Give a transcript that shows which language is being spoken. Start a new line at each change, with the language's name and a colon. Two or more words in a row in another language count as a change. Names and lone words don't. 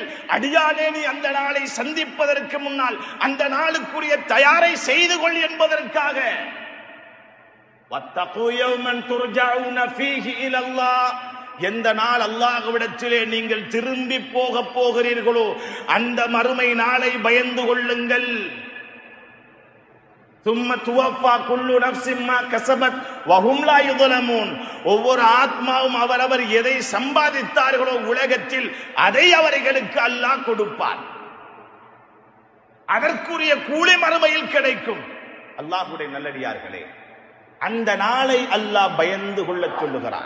Tamil: அடியானே, நீ அந்த நாளை சந்திப்பதற்கு முன்னால் அந்த நாளுக்குரிய தயாரை செய்து கொள் என்பதற்காக.
Arabic: واتقوا يوما ترجعون فيه إلى الله,
Tamil: எந்த நாள் அல்லாஹ்விடத்திலே நீங்கள் திரும்பி போகிறீர்களோ அந்த மறுமை நாளை பயந்து கொள்ளுங்கள்.
Arabic: ثم توفى كل نفس ما كسبت وهم لا يظلمون,
Tamil: ஒவ்வொரு ஆத்மாவும் அவரவர் எதை சம்பாதித்தார்களோ உலகத்தில் அதை அவர்களுக்கு அல்லாஹ் கொடுப்பான். அதற்குரிய கூலி மறுமையில் கிடைக்கும். அல்லாஹ்வுடைய நல்லடியார்களே, அந்த நாளை அல்லாஹ் பயந்து கொள்ள சொல்லுகிறான்.